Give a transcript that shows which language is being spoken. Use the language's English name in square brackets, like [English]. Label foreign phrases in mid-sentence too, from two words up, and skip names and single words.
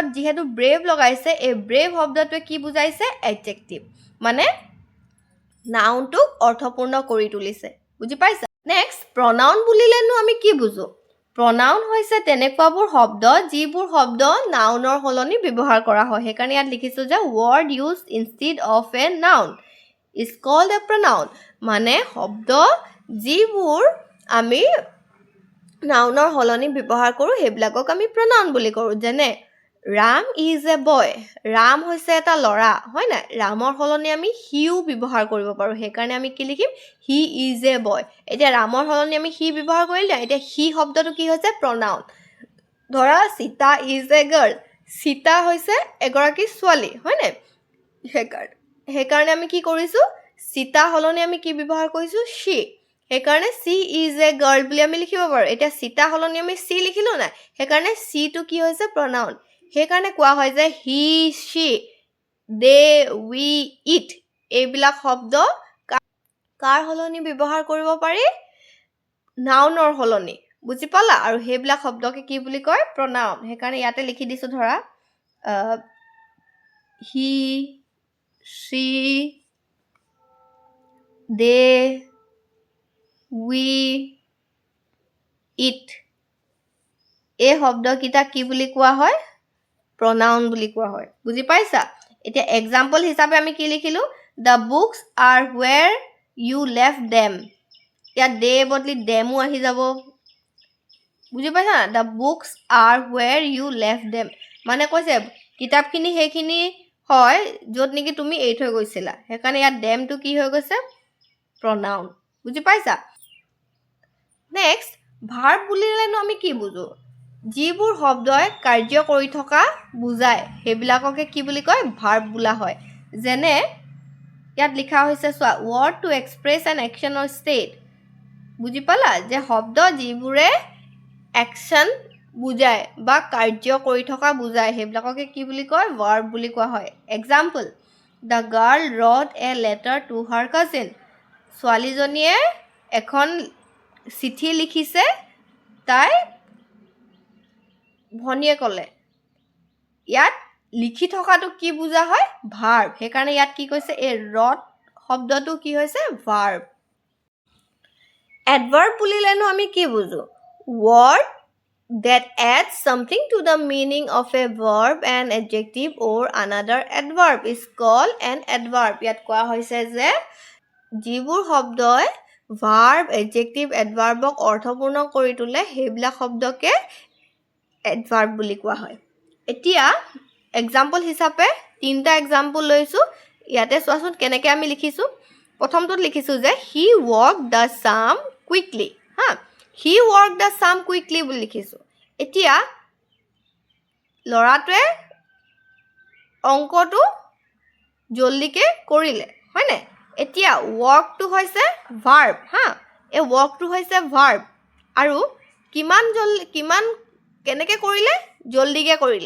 [Assamese] যিহেতু ব্ৰেভ লগাইছে এই ব্ৰেভ শব্দটোৱে কি বুজাইছে এডজেক্টিভ মানে নাউনটোক অৰ্থপূৰ্ণ কৰি তুলিছে বুজি পাইছা [English] next pronoun [Assamese] বুলিলেনো আমি কি বুজো প্ৰনাউন হৈছে তেনেকুৱাবোৰ শব্দ যিবোৰ শব্দ নাউনৰ সলনি ব্যৱহাৰ কৰা হয় সেইকাৰণে ইয়াত লিখিছো যে [English] word used instead of a noun is called a pronoun [Assamese] মানে শব্দ যিবোৰ আমি নাউনৰ সলনি ব্যৱহাৰ কৰোঁ সেইবিলাকক আমি pronoun বুলি কৰোঁ যেনে ৰাম [English] is a boy [Assamese] ৰাম হৈছে এটা ল'ৰা হয় নাই ৰামৰ সলনি আমি হিও ব্যৱহাৰ কৰিব পাৰোঁ সেইকাৰণে আমি কি লিখিম [English] he is a boy [Assamese] এতিয়া ৰামৰ সলনি আমি হি ব্যৱহাৰ কৰিলে এতিয়া হি শব্দটো কি হৈছে pronoun ধৰা সীতা [English] is a girl [Assamese] সীতা হৈছে এগৰাকী ছোৱালী হয় নাই সেইকাৰণে আমি কি কৰিছোঁ সীতা সলনি আমি কি ব্যৱহাৰ কৰিছোঁ she সেইকাৰণে [English] she is a girl [Assamese] বুলি আমি লিখিব পাৰোঁ এতিয়া সীতা সলনি আমি she লিখিলোঁ নাই সেইকাৰণে she টো কি হৈছে pronoun সেইকাৰণে কোৱা হয় যে [English] he she they we it [Assamese] এইবিলাক শব্দ কাৰ সলনি ব্যৱহাৰ কৰিব পাৰি নাউনৰ সলনি বুজি পালা আৰু সেইবিলাক শব্দকে কি বুলি কয় pronoun সেইকাৰণে ইয়াতে লিখি দিছোঁ ধৰা [English] he she they we it [Assamese] এই শব্দকেইটা কি বুলি কোৱা হয় pronoun বুলি কোৱা হয় বুজি পাইছা এতিয়া এক্সাম্পল হিচাপে আমি কি লিখিলোঁ [English] the books are where you left them [Assamese] ইয়াত দে বদলি দেমো আহি যাব বুজি পাইছা [English] the books are where you left them [Assamese] মানে কৈছে কিতাপখিনি সেইখিনি হয় য'ত নেকি তুমি এৰি থৈ গৈছিলা সেইকাৰণে ইয়াত দেমটো কি হৈ গৈছে প্ৰনাউন বুজি পাইছা [English] next verb [Assamese] বুলিলেনো আমি কি বুজো যিবোৰ শব্দই কাৰ্য কৰি থকা বুজায় সেইবিলাককে কি বুলি কয় ভাৰ্ব বোলা হয় যেনে ইয়াত লিখা হৈছে চোৱা [English] word to express an action or state [Assamese] বুজি পালা যে শব্দ যিবোৰে অ্যাকশন বুজায় বা কাৰ্য কৰি থকা বুজায় সেইবিলাককে কি বুলি কয় ভাৰ্ব বুলি কোৱা হয় এক্সাম্পল [English] the girl wrote a letter to her cousin [Assamese] ছোৱালীজনীয়ে এখন চিঠি লিখিছে তাই ভনীয়েকলে ইয়াত লিখি থকাটো কি বুজা হয় ভাৰ্ব সেইকাৰণে ইয়াত কি কৈছে এই ৰট শব্দটো কি হৈছে [English] verb adverb [Assamese] বুলিলেনো আমি কি [English] বুজো word that adds something to the meaning of a verb an adjective or another adverb is called an adverb [Assamese] ইয়াত কোৱা হৈছে যে যিবোৰ শব্দই [English] verb adjective [Assamese] adverbক অৰ্থপূৰ্ণ কৰি তোলে সেইবিলাক শব্দকে adverb বুলি কোৱা হয় এতিয়া এক্সাম্পল হিচাপে তিনটা এক্সাম্পল লৈছো ইয়াতে চোৱাচোন কেনেকৈ আমি লিখিছো প্ৰথমটোত লিখিছো যে [English] he walked the sum quickly [Assamese] হা [English] he walked the sum quickly [Assamese] বুলি লিখিছো এতিয়া লৰাটোৱে অংকটো জলদিকে কৰিলে হয়নে এতিয়া walkটো হৈছে verb হা এই walkটো হৈছে verb আৰু কিমান কেনেকৈ কৰিলে জলদিকে কৰিলে